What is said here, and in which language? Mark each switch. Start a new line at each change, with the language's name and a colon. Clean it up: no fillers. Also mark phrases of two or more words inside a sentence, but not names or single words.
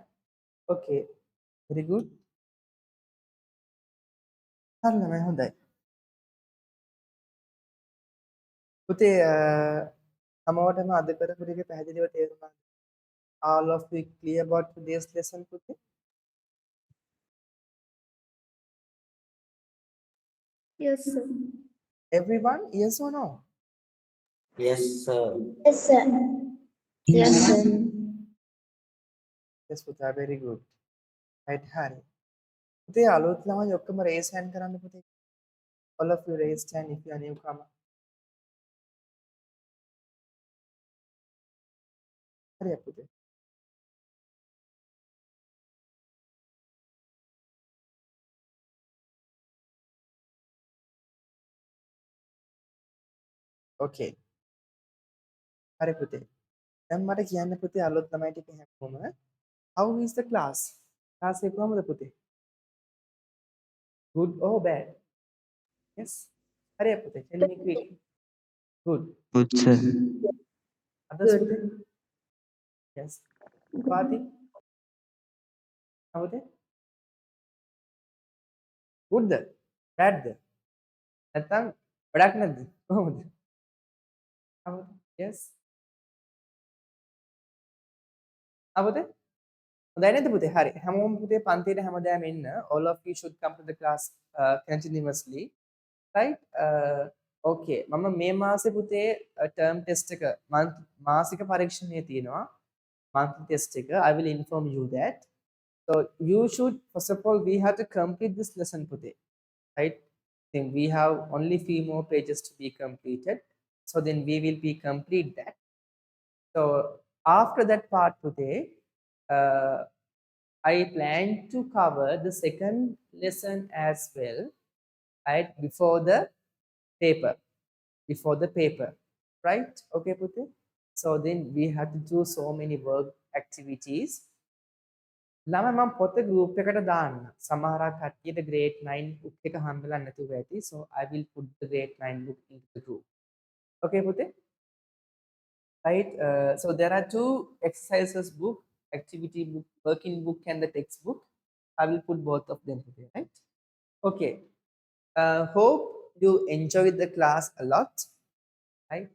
English: Okay. Very good.
Sinhala: හරි ළමයි හොඳයි. පුතේ හැමෝටම අද කරපු ටික පැහැදිලිව තේරුණාද?
English: All of you clear about today's lesson, පුතේ? Yes, sir. Everyone, yes or no? Yes, sir. Yes, sir. Yes, sir. Yes, පුතා, very good. Right,
Sinhala: හරි. පුතේ අලුත් ළමයි ඔක්කොම
English: raise hand
Sinhala: කරන්න පුතේ.
English: All of you raise hand if you are newcomer.
Sinhala: හරි පුතේ. Okay. හරි පුතේ. දැන් මට කියන්න පුතේ අලුත් ළමයි ටික හැමෝම
English: how is the class?
Sinhala: Class එක කොහමද පුතේ?
English: Good or bad? Yes.
Sinhala: හරි පුතේ.
English: Tell me quickly. Good. Good, sir. Others පුතේ? Yes.
Sinhala: Swati? හවුද?
English: Goodද? Badද?
Sinhala: නැත්නම් වැඩක් නැද්ද? කොහොමද? හවුද? Yes. හවුද? හොඳයි නේද පුතේ? හරි. හැමෝම පුතේ පන්තියට හැමදාම එන්න.
English: All of you should come to the class continuously. Right?
Sinhala: Okay. මම මේ මාසේ පුතේ
English: term test
Sinhala: එක මාසික පරීක්ෂණය තියෙනවා.
English: monthly test sticker, I will inform you that. So you should, first of all, we have to complete this lesson today, right? Then we have only few more pages to be completed. So then we will be complete that. So after that part today, I plan to cover the second lesson as well, right? Before the paper, right? Okay, Pute. So then we have to do so many work activities.
Sinhala: ළම මම පොත group එකට දාන්න. සමහරක් කට්ටියට
English: grade 9 book
Sinhala: එක හම්බෙලා නැතුව ඇති.
English: So I will put the grade 9 book into the group. Okay, Pute? Right? So there are two exercises book, activity book, working book and the textbook. I will put both of them today, right? Okay. Hope you enjoyed the class a lot, right?